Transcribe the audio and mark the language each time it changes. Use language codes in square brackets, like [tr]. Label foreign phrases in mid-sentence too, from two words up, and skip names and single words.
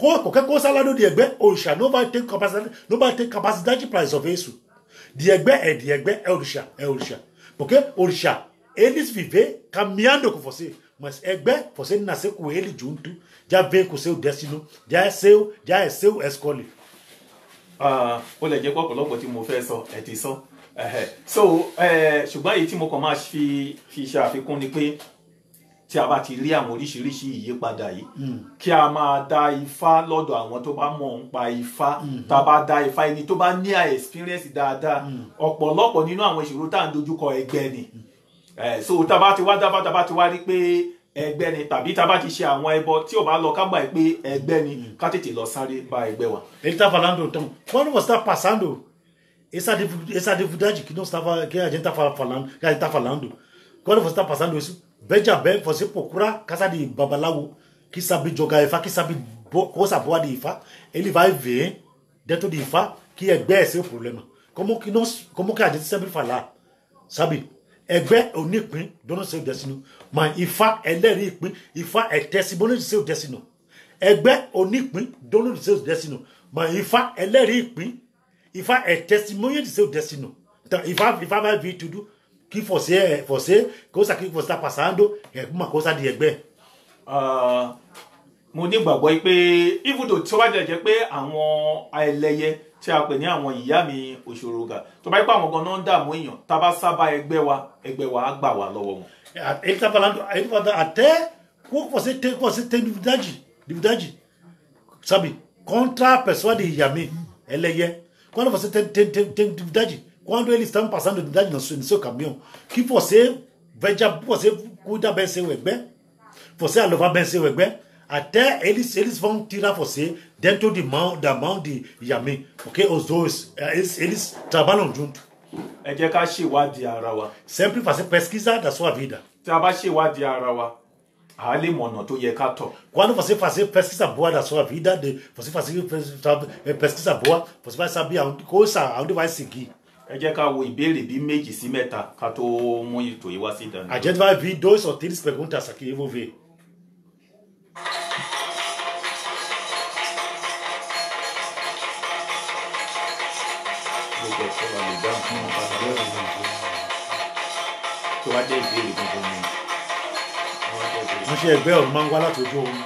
[pt] qualquer coisa lá no Diegbe, Orisha, não vai ter capacidade para resolver isso. Diegbe é Orisha. Porque Orisha, eles vivem caminhando com você, mas Egbe, você nasceu com ele junto, já vem com seu destino, já é seu escolha. [yo] Ó lè jẹ́ pọ̀pọ̀lọpọ̀ tí mo fẹ́ sọ ẹ ti sọ so ṣùgbọ́n èyí tí mo kàn máa fi ṣe àfikún ni pé tí a bá ti rí àwọn oríṣiríṣi ìyípadà yìí kí a máa dá ifá lọ́dọ̀ àwọn tó bá mọ̀ ń pa ifá tá a bá dá ifá ẹni tó bá ní experience dáadáa ọ̀pọ̀lọpọ̀ nínú àwọn ìṣòro tá à ń dojúkọ ẹgbẹ́ ni so tá a bá ti wá dáfá tá a bá ti wá rí pé ẹgbẹ́ ni tàbí tá a bá ti ṣe àwọn ẹbọ tí ò bá lọ ká gbà pé ẹgbẹ́ ni ká tètè lọ sáré bá ẹgbẹ́ wa. [pt] Ele está falando então, quando você está passando essa dificuldade que a gente está falando, quando você está passando isso, veja bem, você procura casa de babalawo que sabe jogar Ifá, que sabe coisa boa de Ifá, ele vai ver dentro de Ifá que Ẹgbẹ́ é seu problema. Como que a gente sempre fala, sabe? [yo] Ẹgbẹ́ onípín [pt] dono seu destino, mas Ifá [yo] ẹlẹ́rìí ìpín, [pt] Ifá é testemunho de seu destino. [yo] Ẹgbẹ́ onípín [pt] dono de seu destino, mas Ifá [yo] ẹlẹ́rìí ìpín, [pt] Ifá é testemunho de seu destino. Então Ifá vai vir tudo que você coisa que você está passando é uma coisa de Ẹgbẹ́. [yo] Mo nígbàgbọ́ pé ibùdó tí ó bá jẹ́ pé àwọn ẹlẹ́yẹ tí a pè ní àwọn ìyá mi òṣòrògà tó bá pé àwọn gan-an ń dààmú èèyàn tá a bá sábà ẹgbẹ́ wa á gbà wá lọ́wọ́ wọn. [pt] Ele está falando até quando você tem dificuldade, sabe, contra a pessoa de Yami, ẹlẹ́yẹ. Quando você tem dificuldade, quando eles estão passando dificuldade no seu caminho, que você cuida bem seu Ẹgbẹ́, você louvar bem seu Ẹgbẹ́, até eles vão tirar você dentro da mão de Yami, porque os dois, eles trabalham junto. [yo] Ẹ jẹ́ ká ṣèwádìí ara wa. [pt] Sempre fazer pesquisa da sua vida. [yo] Tí a bá ṣèwádìí ara wa, a lè mọ̀ ọ̀nà tó yẹ ká tọ̀. [pt] Quando você fazer pesquisa boa da sua vida, você fazer pesquisa boa, você vai saber aonde vai seguir. [yo] Ẹ jẹ́ ká wo ìbéèrè bí 2 sí 3 ká tó mú ètò yìí wá sí ìdáná. [pt] A gente vai ver 2 ou 3 perguntas aqui, eu vou ver. [yo] Tó wá jẹ́ ìbéèrè gbogbo mi. Wọ́n ṣe ẹgbẹ́ ọ̀run máa ń wá láti ojú oorun.